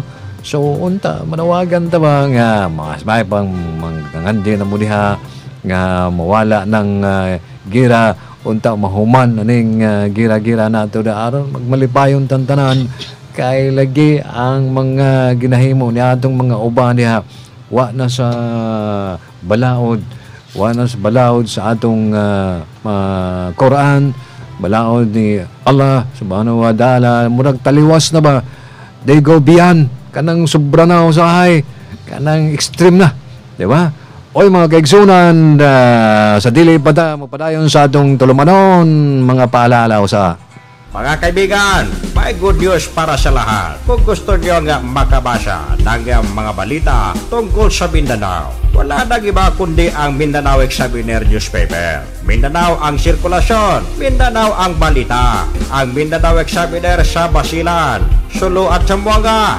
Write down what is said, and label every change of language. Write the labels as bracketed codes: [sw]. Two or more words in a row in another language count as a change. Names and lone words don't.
[ceb] So unta manawagan ta ba nga mas may pang mangangandi na mo diha nga mawala ng gira, unta mahuman aning gira-gira nato da aron magmalipayon tantanan kay lagi ang mga ginahimo ni atong mga uban diha wa na sa balaod sa atong Quran, balaod ni Allah [ar] سبحانه وتعالى, [ceb] murag taliwas na ba, [en] they go beyond [ceb] kanang sobra na usahay, kanang extreme na, di ba? Oy mga kaigsunan, sa dili pa ta mapadayon sa atong tulumanon, mga paalala usa. [tl] Mga kaibigan, may [en] good news [tl] para sa lahat. Kung gusto nyo nga makabasa ng mga balita tungkol sa Mindanao, wala nang iba kundi ang Mindanao Examiner newspaper. Mindanao ang sirkulasyon, Mindanao ang balita. Ang Mindanao Examiner sa Basilan, Sulu at Zamboanga.